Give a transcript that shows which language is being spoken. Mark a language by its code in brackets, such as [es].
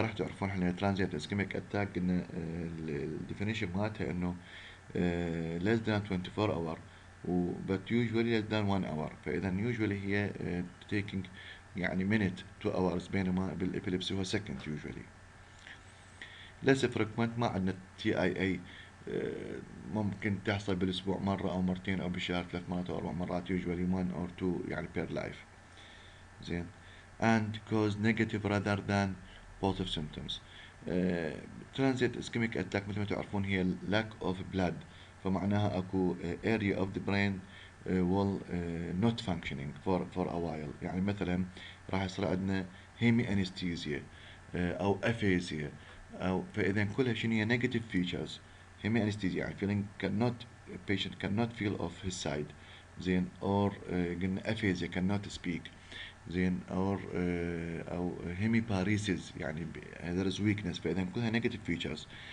[en] راح تعرفون احنا transient ischemic attack [ar] قلنا الديفينيشن مالتها انه [en] less than 24 hour but usually less than 1 hour، فاذا usually هي taking يعني minute 2 hours، بينما بالابيليبسي هو second usually. [ar] less frequent، ما عندنا TIA، ممكن تحصل بالاسبوع مرة او مرتين او بالشهر 3 مرات او 4 مرات، [en] usually 1 or 2 [ar] يعني per life. [en] زين، and cause negative rather than positive symptoms. transient ischemic attack [ar] مثل ما تعرفون هي [en] lack of blood، فمعناها اكو area of the brain will not functioning for a while، يعني مثلا راح يصير عندنا hemi anesthesia او aphasia، او فاذا كلها شنو هي negative features. hemi anesthesia يعني feeling cannot patient cannot feel of his side. زين، or قلنا aphasia cannot speak. زين، او هيميباريسيس يعني there is weakness، فاذا كلها negative features.